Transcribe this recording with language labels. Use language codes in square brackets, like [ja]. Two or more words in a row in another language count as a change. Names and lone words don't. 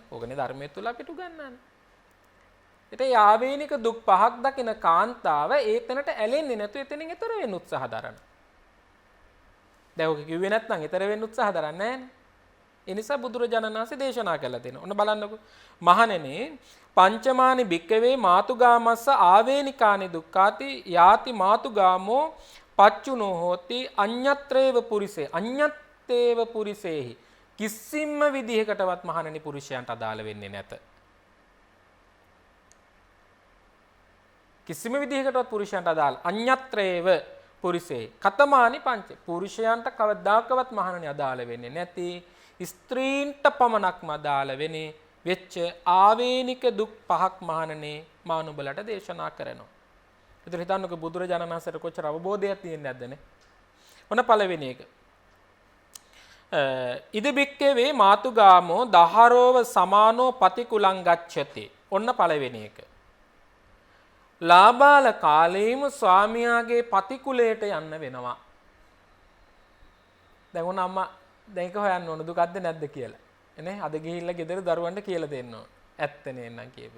[si] ඕකනේ ධර්මයේ තුල අපිට උගන්වන්නේ. ඒතේ ආවේනික දුක් පහක් දකින කාන්තාව ඒතනට ඇලෙන්නේ නැතු එතනින් එතර වෙන්න උත්සාහ දරන. දැන් ඔක කිව්වේ නැත්නම් එතර වෙන්න උත්සාහ දරන්නේ නැහැනේ. ඒ නිසා බුදුරජාණන් වහන්සේ දේශනා කළා දෙනවා. ඔන්න බලන්නකො. මහණෙනි [pi] පංචමානි භික්කවේ මාතුගාමස්ස ආවේනිකානි දුක්ඛාති යාති මාතුගාමෝ පච්චුනෝ හෝති අඤ්ඤත්‍රේව පුරිසේ අඤ්ඤත්තේව පුරිසේහි [si] කිසිම විදිහකටවත් මහණෙනි පුරුෂයන්ට අදාළ වෙන්නේ නැත. කිසිම විදිහකටවත් පුරුෂයන්ට අදාළ [pi] අඤ්ඤත්‍රේව පුරිසේ කතමානි පංච [si] පුරුෂයන්ට කවදාකවත් මහණෙනි අදාළ වෙන්නේ නැති ස්ත්‍රීන්ට පමණක්ම අදාළ වෙන්නේ වෙච්ච ආවේනික දුක් පහක් මහණෙනි මා නුඹලට දේශනා කරනවා. ඒතර හිතන්නකො බුදුරජාණන් වහන්සේට කොච්චර අවබෝධයක් තියෙන්නේ නැද්දනේ. ඔන්න පළවෙනි එක. [pi] ඉද බික්කවේ මාතුගාමෝ දහරෝව සමානෝ පතිකුලං ගච්ඡති. [si] ඔන්න පළවෙනි එක. ලාබාල කාලේම ස්වාමියාගේ පතිකුලයට යන්න වෙනවා. දැන් ඔන්න අම්මා දැන් එක හොයන්න ඕන දුකක්ද නැද්ද කියලා. එනේ අද ගිහිල්ලා ගෙදර දරුවන්ට කියලා දෙන්න ඕන. ඇත්තනේ නං කියපේ.